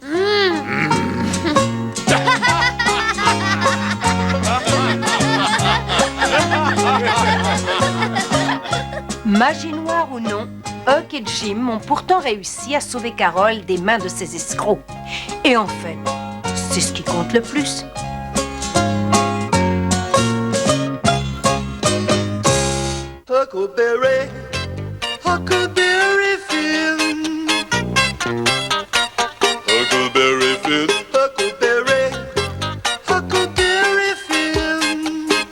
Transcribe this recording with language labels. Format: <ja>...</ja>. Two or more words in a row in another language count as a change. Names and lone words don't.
<fr>Magie noire ou non, Huck et Jim ont pourtant réussi à sauver Carole des mains de ces escrocs. Et en fait, c'est ce qui compte le plus. Huckleberry, Huckleberry Finn. Huckleberry Finn, Huckleberry, Huckleberry Finn.</fr>